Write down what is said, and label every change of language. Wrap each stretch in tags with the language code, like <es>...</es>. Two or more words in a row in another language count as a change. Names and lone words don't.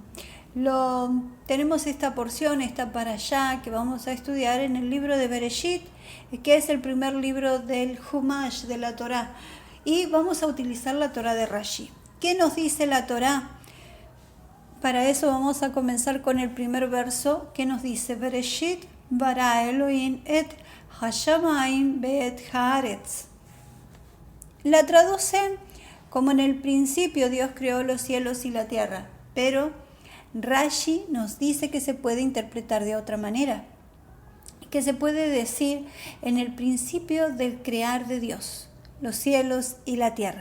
<es>Tenemos esta porción, esta parashá que vamos a estudiar en el libro de Bereshit, que es el primer libro del Humash de la Torah. Y vamos a utilizar la Torah de Rashi. ¿Qué nos dice la Torah? Para eso vamos a comenzar con el primer verso que nos dice</es> <he>בראשית ברא אלהים את השמים ואת הארץ.</he> <es>La traducen como en el principio Dios creó los cielos y la tierra, pero Rashi nos dice que se puede interpretar de otra manera, que se puede decir en el principio del crear de Dios, los cielos y la tierra.</es>